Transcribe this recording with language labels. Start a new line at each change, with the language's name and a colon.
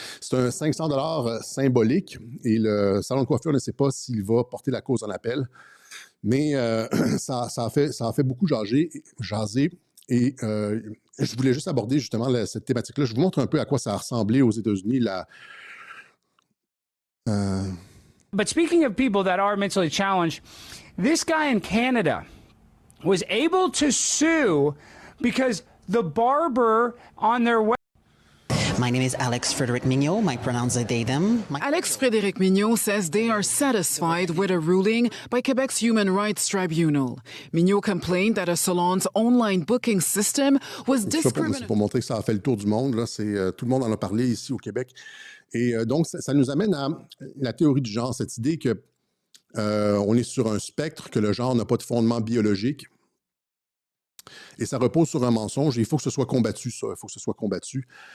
French: C'est un 500 $ symbolique. Et le salon de coiffure ne sait pas s'il va porter la cause en appel. Mais ça a fait beaucoup jaser. Et je voulais juste aborder justement cette thématique-là. Je vous montre un peu à quoi ça a ressemblé aux États-Unis.
English: But speaking of people that are mentally challenged, this guy in Canada was able to sue because the barber on their website. My name is Alex Frederick Mignot. I pronounce they, them. Alex Frederick Mignot says they are satisfied with a ruling by Quebec's Human Rights Tribunal. Mignot complained that a salon's online booking system was discriminatory.
French: C'est pour montrer que ça a fait le tour du monde. Là. Tout le monde en a parlé ici au Québec. Et donc, ça nous amène à la théorie du genre, cette idée que on est sur un spectre, que le genre n'a pas de fondement biologique. Et ça repose sur un mensonge. Et il faut que ce soit combattu, ça. Il faut que ce soit combattu.